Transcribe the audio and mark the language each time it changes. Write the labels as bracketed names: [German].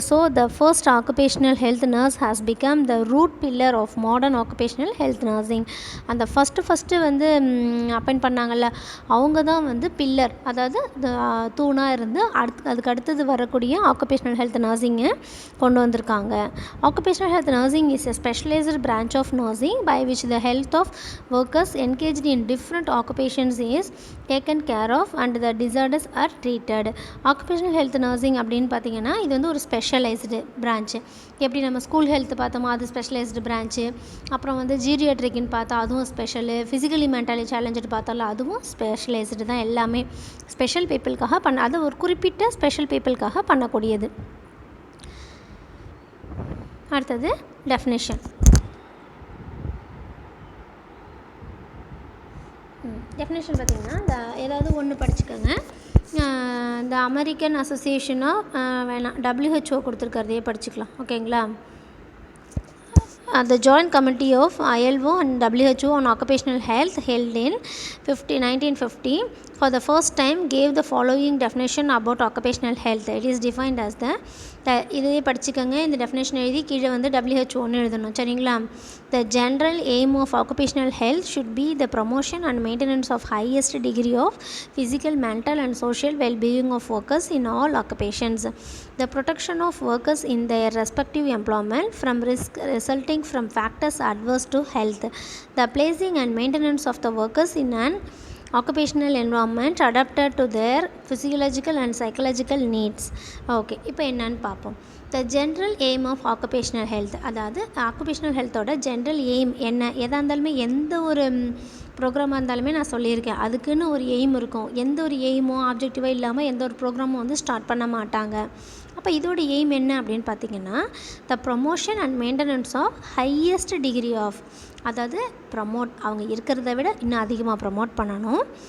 [English] So the first occupational health nurse has become the root pillar of modern occupational health nursing. [Tamil] அந்த first வந்து appoint பண்ணாங்கல்ல, அவங்க தான் வந்து pillar, அதாவது தூணாக இருந்து அதுக்கு அடுத்தது வரக்கூடிய ஆக்குபேஷ்னல் ஹெல்த் நர்சிங்கை கொண்டு வந்திருக்காங்க. [English] Occupational health nursing is a specialised branch of nursing by which the health of workers engaged in different occupations is taken care of and the disorders are treated. [Tamil] Occupational health nursing அப்படின்னு பார்த்தீங்கன்னா இது வந்து ஒரு specialised branch. எப்படி நம்ம school health பார்த்தோமோ அது specialised branch, அப்புறம் வந்து ஜீரியாட்ரிக்னு பார்த்தா அதுவும் ஸ்பெஷலு, ஃபிசிக்கலி மென்டலி சேலஞ்சு பார்த்தாலும் அதுவும் ஸ்பெஷலைஸ்டு தான். எல்லாமே ஸ்பெஷல் பீப்புளுக்காக அது ஒரு குறிப்பிட்ட ஸ்பெஷல் பீப்புளுக்காக பண்ணக்கூடியது. அடுத்தது டெஃபினேஷன். டெஃபினேஷன் பார்த்திங்கன்னா ஏதாவது ஒன்று படிச்சுக்கோங்க. இந்த அமெரிக்கன் அசோசியேஷனாக வேணாம், WHO கொடுத்துருக்கிறதையே படிச்சுக்கலாம். ஓகேங்களா? [English] The Joint Committee of ILO and WHO on Occupational Health held in 1950 for the first time gave the following definition about occupational health. It is defined as [Tamil] இதையே படிச்சுக்கோங்க. இந்த டெஃபினேஷன் எழுதி கீழே வந்து WHO எழுதணும். சரிங்களா? [English] The general aim of occupational health should be the promotion and maintenance of highest degree of physical, mental and social well-being of workers in all occupations. The protection of workers in their respective employment from risk resulting from factors adverse to health. The placing and maintenance of the workers in an occupational environment adapted to their physiological and psychological needs. [Tamil] Okay, இப்போ என்னன்னு பார்ப்போம். [English] the general aim of occupational health, [Tamil] அதாவது occupational ஹெல்த்தோட general aim என்ன? எதாக இருந்தாலுமே எந்த ஒரு ப்ரோக்ராமாக இருந்தாலுமே நான் சொல்லியிருக்கேன், அதுக்குன்னு ஒரு எய்ம் இருக்கும். எந்த ஒரு எய்மோ ஆப்ஜெக்டிவோ இல்லாமல் எந்த ஒரு ப்ரோக்ராமும் வந்து ஸ்டார்ட் பண்ண மாட்டாங்க. அப்போ இதோட எய்ம் என்ன அப்படின்னு பார்த்தீங்கன்னா, [English] the promotion and maintenance of highest degree of, [Tamil] அதாவது அவங்க இருக்கிறத விட இன்னும் அதிகமாக ப்ரமோட் பண்ணணும்.